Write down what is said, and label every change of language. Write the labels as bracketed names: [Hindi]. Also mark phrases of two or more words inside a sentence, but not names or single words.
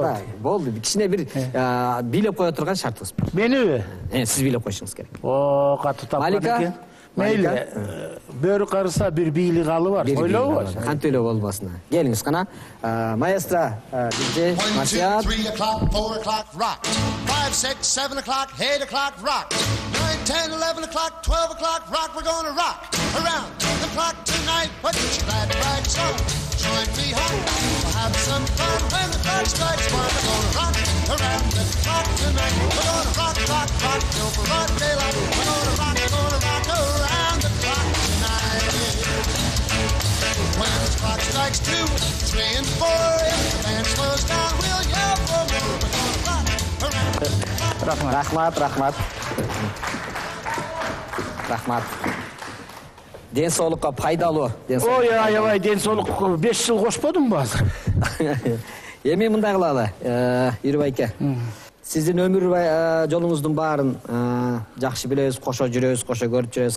[Kyrgyz] Болду, кичине бир бийлеп кое турган шартыбыз бар. Мениби? Сиз бийлеп коюшуңуз керек. О, катуу тапкан экен. Мейли, бөрү карыса бир бийлик алы бар. Ойлобу? Кантип эле болбосун. Келиңиз кана. Маэстро, DJ, Масият. [English] 3 o'clock, 4 o'clock, rock. 5, 6, 7 o'clock, 8 o'clock, rock. 9, 10, 11 o'clock, 12 o'clock, rock. We're gonna rock around the clock tonight. Put your glad rags on. Join me home. We'll have some fun when the clock strikes 1. We're gonna rock around the clock tonight. We're gonna rock, rock, rock till for broad daylight. We're gonna rock around the clock tonight. When the clock strikes 2, 3, and 4, if the band slows down, we'll yell for more. We're gonna rock around the clock. [Kyrgyz] Рахмат. Ден соолукка пайдалуу. Ой, аябай ден соолук 5 жыл кошподуңбу азыр? Эми мындай кылалы, Ирүү байке. Сиздин өмүр жолуңуздун баарын жакшы билебиз, кошо жүрөбүз, кошо көрүп жүрөбүз.